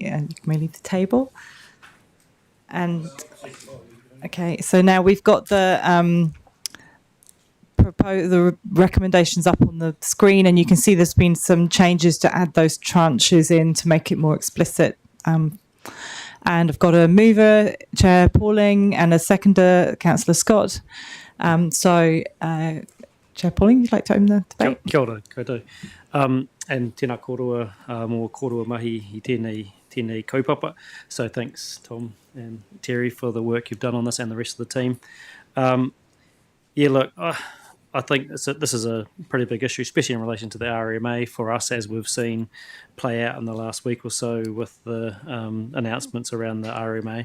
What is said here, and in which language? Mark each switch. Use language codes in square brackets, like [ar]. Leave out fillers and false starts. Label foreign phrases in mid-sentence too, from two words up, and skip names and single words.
[en] And you can leave the table. And okay, so now we've got the recommendations up on the screen, and you can see there's been some changes to add those tranches in to make it more explicit. And I've got a mover, Chair Pauling, and a seconder, Councillor Scott. Chair Pauling, you'd like to open the debate? [mi] Kia ora, koutou. And tēnā korua, mō korua mahi I tēnei kaupapa. [en] So thanks, Tom and Terry, for the work you've done on this and the rest of the team. I think this is a pretty big issue, especially in relation to the RMA for us, as we've seen play out in the last week or so with the announcements around the RMA.